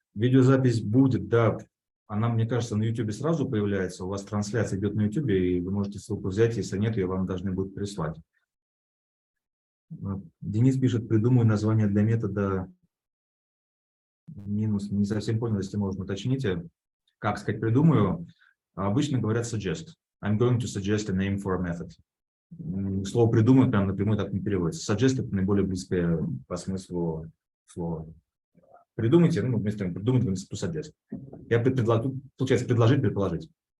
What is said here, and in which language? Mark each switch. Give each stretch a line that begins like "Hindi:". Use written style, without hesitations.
Russian: Видеозапись будет, да, она, мне кажется, на YouTube сразу появляется. У вас трансляция идет на YouTube, и вы можете ссылку взять. Если нет, ее вам должны будут прислать. Денис пишет, придумаю название для метода минус. Не совсем понял, если можно уточните. Как сказать придумаю? Обычно говорят suggest.
English: I'm going to suggest a name for a method.
Russian: Слово придумать прям напрямую так не переводится. Suggest это наиболее близкое по смыслу слова. Придумайте, ну, вместо придумать, вместо suggest. Я предлагаю, получается, предложить, предположить.